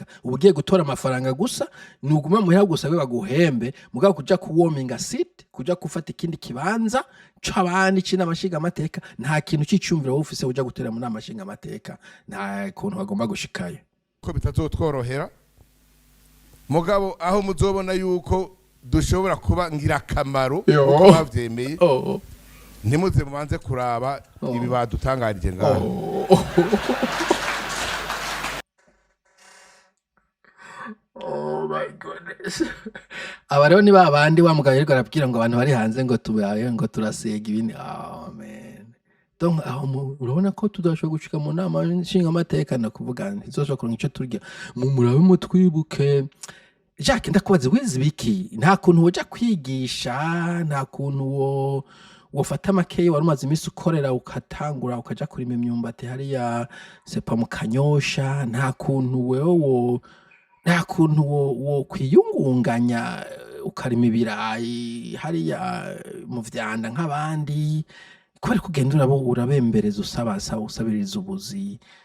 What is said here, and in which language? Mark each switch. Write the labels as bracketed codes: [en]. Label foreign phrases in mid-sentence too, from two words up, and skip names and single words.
[rn] Uba ugiye gutora amafaranga gusa, nuguma muhira gusa we baguhembe, mugabo kuja kuwominga seat, kuja gufata ikindi kibanza c'abandi c'inama nshingamateka, nta kintu c'icumviro wowe ufise uja gutera mu nama nshingamateka, nta kuntu bagomba gushikayo. Ko bitazotworohera mugabo aho muzobona yuko dushobora kuba ngirakamaro uko bavyemeye, ntimuze mubanze kuraba ibi badutangarije ngaho. [en] Oh my goodness. [rn] Aba rero ni babandi wa mugabo ariko arabwira ngo abantu bari hanze ngo tubaye ngo turasega ibini. [en] Oh man. [rn] Donc aho urabona ko tudashobora gushika mu nama nshingamateka na kuvuga ntizoshobora kuronka ico turya. Murabe mutwibuke. Jacques ndakubaze wize biki? Nta kuntu woja kwigisha, nta kuntu wofata makeyi wari umaze iminsi ukorera ukatangura ukaja kurima imyumbati hariya sepa mu Kanyosha, nta kuntu wewe nta kuntu wo kwiyungunganya ukarima ibirayi hariya mu vyanda nk'abandi, kubera kugenda urabembereza usabiriza ubuzi.